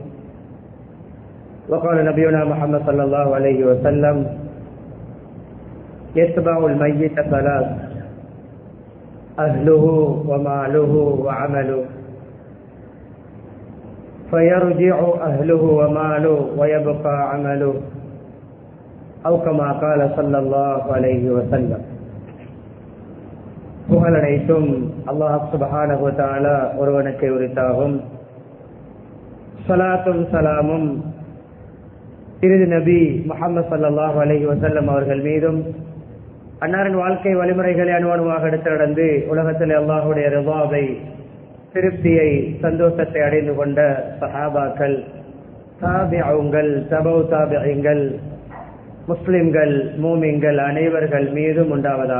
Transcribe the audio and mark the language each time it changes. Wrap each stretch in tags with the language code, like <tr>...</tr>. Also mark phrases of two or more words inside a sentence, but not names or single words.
<ar>وقال نبينا محمد صلى الله عليه وسلم: يتبع الميت ثلاث: أهله وماله وعمله، فيرجع أهله وماله ويبقى عمله، أو كما قال صلى الله عليه وسلم.</ar> <ta>புகழ் அனைத்தும் அல்லாஹ்</ta> <ar>سبحانه وتعالى</ar> <ta>ஒருவனுக்கே உரித்தாகும். ஸலாத்தும் ஸலாமும் இறுதி நபி முஹம்மது</ta> <ar>صلى الله عليه وسلم</ar> <ta>அவர்கள் மீதும், அன்னாரின் வாழ்க்கை வழிமுறைகளை அணுவணுவாக எடுத்து நடந்து உலகத்தில் அல்லாஹுடைய ரிதாவை, திருப்தியை, சந்தோஷத்தை அடைந்து கொண்ட சஹாபாக்கள், தாபிஊன்கள், தபவு தாபிஈன்கள், முஸ்லிம்கள், மூமின்கள் அனைவர்கள் மீதும் உண்டாவதாக.</ta>